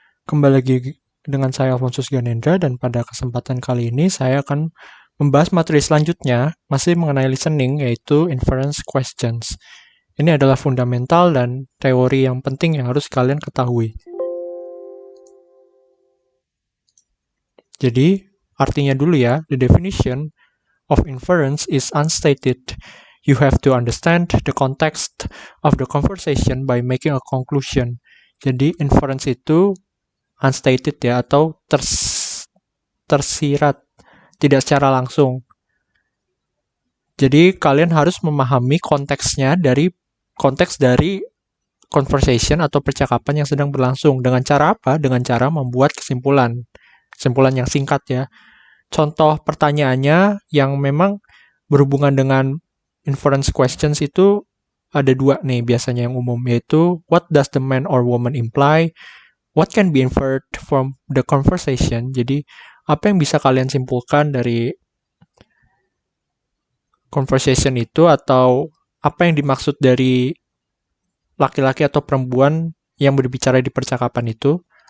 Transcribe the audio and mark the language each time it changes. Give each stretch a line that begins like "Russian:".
Indonesian: Kembali lagi dengan saya Alfonsus Ganendra, dan pada kesempatan kali ini saya akan membahas materi selanjutnya, masih mengenai listening, yaitu inference questions. Ini adalah fundamental dan teori yang penting yang harus kalian ketahui. Jadi, artinya dulu ya,
English: the definition of inference is unstated. You have to understand the context of the conversation by making a conclusion.
Indonesian: Jadi, inference itu unstated ya, atau tersirat, tidak secara langsung. Jadi kalian harus memahami konteksnya dari konteks dari conversation atau percakapan yang sedang berlangsung. Dengan cara apa? Dengan cara membuat kesimpulan yang singkat ya. Contoh pertanyaannya yang memang berhubungan dengan inference questions itu ada dua nih biasanya yang umum, yaitu
English: what does the man or woman imply? What can be inferred from the conversation?
Indonesian: Jadi, apa yang bisa kalian simpulkan dari conversation itu, atau apa yang dimaksud dari laki-laki atau perempuan yang berbicara di percakapan itu?